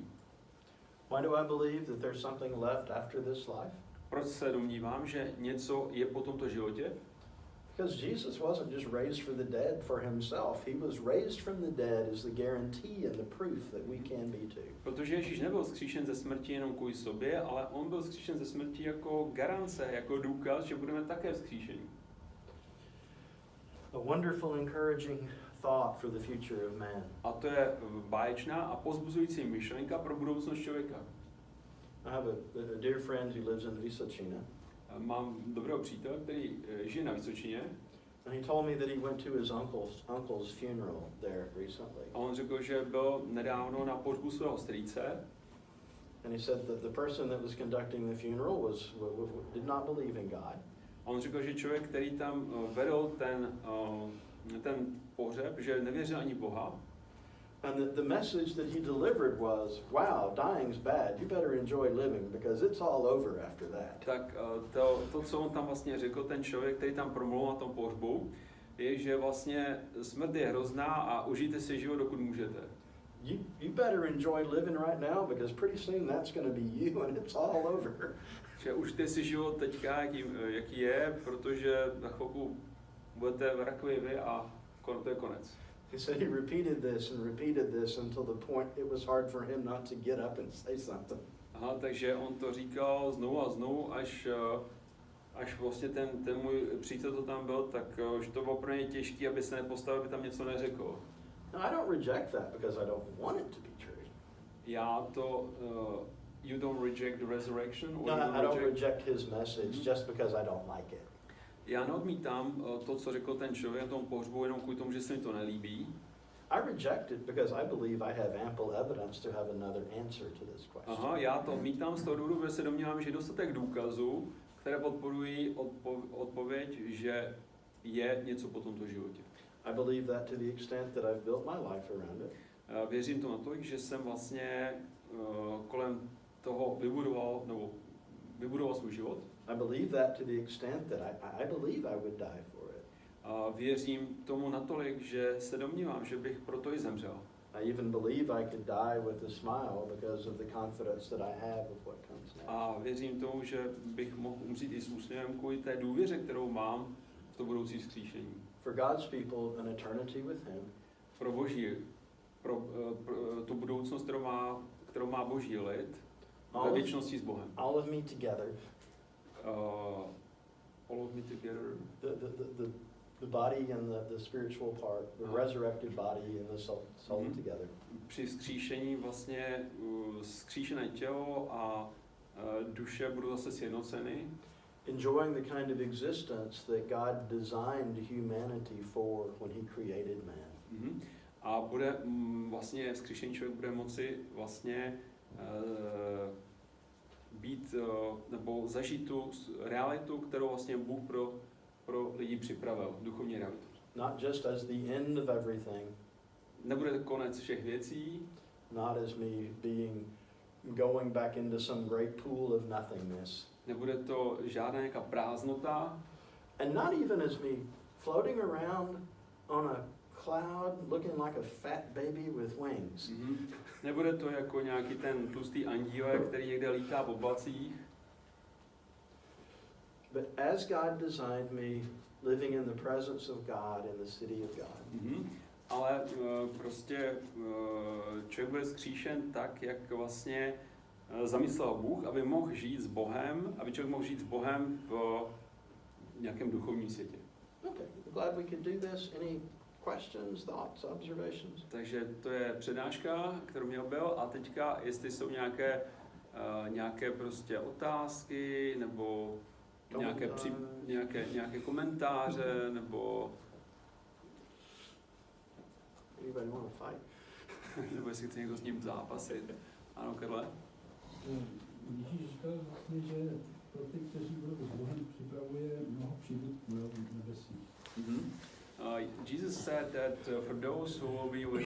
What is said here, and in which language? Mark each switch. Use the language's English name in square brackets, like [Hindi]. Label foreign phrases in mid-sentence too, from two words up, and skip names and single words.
[English] Why do I believe that there's something left after this life? [Czech] Proč se domnívám, že něco je po tomto životě? [English] Because Jesus wasn't just raised for the dead for himself. He was raised from the dead as the guarantee and the proof that we can be too. [Czech] Protože Ježíš nebyl vzkříšen ze smrti jenom kvůli sobě, ale on byl vzkříšen ze smrti jako garance, jako důkaz, že budeme také vzkříšeni. [English] A wonderful, encouraging thought for the future of man. [Czech] A to je báječná a povzbuzující myšlenka pro budoucnost člověka. [English] I have a dear friend who lives in Vysočina. [Czech] Mám dobrého přítele, který žije na Vysočině. [English] And he told me that he went to his uncle's funeral there recently. [Czech] A on řekl, že byl nedávno na pohřbu svého strýce. [English] And he said that the person that was conducting the funeral did not believe in God. [Czech] A on řekl, že člověk, který tam vedl ten pohřeb, že nevěřil ani Boha. [English] And the message that he delivered was, wow, dying's bad. You better enjoy living because it's all over after that. [Czech] Tak to, co on tam vlastně řekl, ten člověk, který tam promluvil na tom pohřbu, je, že vlastně smrt je hrozná a užijte si život, dokud můžete. [English] You better enjoy living right now because pretty soon that's going to be you and it's all over. [Czech] Že užijte si život teďka, jaký je, protože za chvilku budete v rakvi vy a to je konec. [English] He said he repeated this until the point it was hard for him not to get up and say something. [Czech] Aha, takže on to říkal znovu a znovu, až vlastně ten můj přítel to tam byl, tak už to bylo pro něj těžké, aby se nepostavil, aby tam něco neřekl. [English] Now, I don't reject that because I don't want it to be true. [Czech] Já to, [English] you don't reject the resurrection? No, I don't reject his message just because I don't like it. [Czech] Já neodmítám to, co řekl ten člověk na tom pohřbu, jenom kvůli tomu, že se mi to nelíbí. [English] I reject it because I believe I have ample evidence to have another answer to this question. [Czech] Aha, já to odmítám z toho důvodu, že se domnívám, že je dostatek důkazů které podporují odpověď, že je něco po tomto životě. [English] I believe that to the extent that I've built my life around it. [Czech] Věřím to natolik, že jsem vlastně kolem toho vybudoval svůj život. [English] I believe that to the extent that I believe I would die for it. [Czech] A věřím tomu natolik, že se domnívám, že bych proto i zemřel. [English] I even believe I could die with a smile because of the confidence that I have of what comes next. [Czech] A věřím tomu, že bych mohl umřít i s úsměvem kvůli té důvěře, kterou mám v to budoucí vzkříšení. [English] For God's people, an eternity with Him. [Czech] Pro Boží, pro tu budoucnost, kterou má Boží lid, ve věčnosti s Bohem. [English] All of me together. All of me together. The body and the spiritual part, the resurrected body and the soul together. [Czech] Při vzkříšení vlastně vzkříšené tělo a duše budou zase sjednoceny. [English] Enjoying the kind of existence that God designed humanity for when He created man. [Czech] A bude vlastně vzkříšený člověk bude moci vlastně být nebo zažít tu realitu, kterou vlastně Bůh pro lidi připravil, duchovní realitu. [English] Not just as the end of everything. [Czech] Nebude to konec všech věcí. [English] Not as me going back into some great pool of nothingness. [Czech] Nebude to žádná nějaká prázdnota. [English] And not even as me floating around on a cloud looking like a fat baby with wings. [Czech] Nebude to jako nějaký ten tlustý andílek, který někde lítá v oblacích. [English] But as God designed me, living in the presence of God in the city of God. [Czech] Ale prostě člověk bude vzkříšen tak, jak vlastně zamyslel Bůh, aby mohl žít s Bohem, aby člověk mohl žít s Bohem v nějakém duchovním světě. [English] Okay, glad we could do this. Any questions, thoughts, observations? [Czech] Takže to je přednáška, kterou měl byl, a teďka, jestli jsou nějaké prostě otázky, nebo nějaké komentáře, nebo [English] anybody want to fight? [Czech] nebo jestli chce někdo s ním zápasit. Ano, Karle? Ježíš říkal vlastně, že pro ty, kteří budou s Bohem, připravuje mnoho příbytků v nebesích. [English] Jesus said that for those who will be with